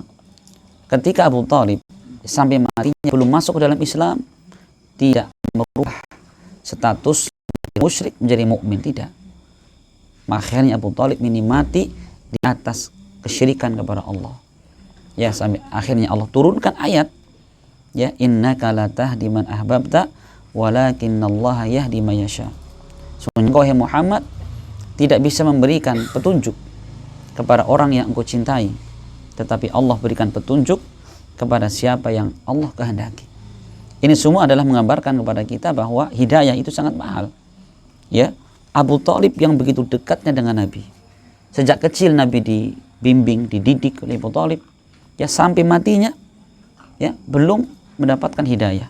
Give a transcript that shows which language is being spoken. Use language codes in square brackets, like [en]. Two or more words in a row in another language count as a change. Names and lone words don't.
[id] Ketika Abu Thalib sampai matinya belum masuk ke dalam Islam, tidak merubah status musyrik menjadi mukmin, tidak. Makanya Abu Thalib ini mati di atas kesyirikan kepada Allah. Ya, sampai akhirnya Allah turunkan ayat, ya, [ar] إنك لا تهدي من أحببت ولكن الله يهدي من يشاء. [id] Sungguh engkau, Muhammad, tidak bisa memberikan petunjuk kepada orang yang engkau cintai, tetapi Allah berikan petunjuk kepada siapa yang Allah kehendaki. Ini semua adalah menggambarkan kepada kita bahwa hidayah itu sangat mahal. Ya, Abu Thalib yang begitu dekatnya dengan Nabi, sejak kecil Nabi dibimbing, dididik oleh Abu Thalib, ya, sampai matinya ya belum mendapatkan hidayah.